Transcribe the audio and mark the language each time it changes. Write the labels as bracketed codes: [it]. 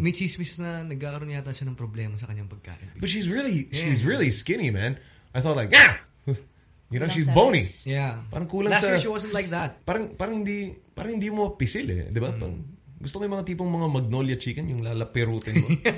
[tl] May chismis na nagkakaroon yata siya ng problema sa kanyang pagkain. [en] But she's really skinny, man. I thought like, yeah! You know, she's bony. Yeah. [tl] Parang kulang [en] last year, she wasn't like that. [tl] Parang hindi mo pisil eh. Diba? Parang... Gusto ko yung mga tipong mga Magnolia Chicken, yung lalapirutin mo.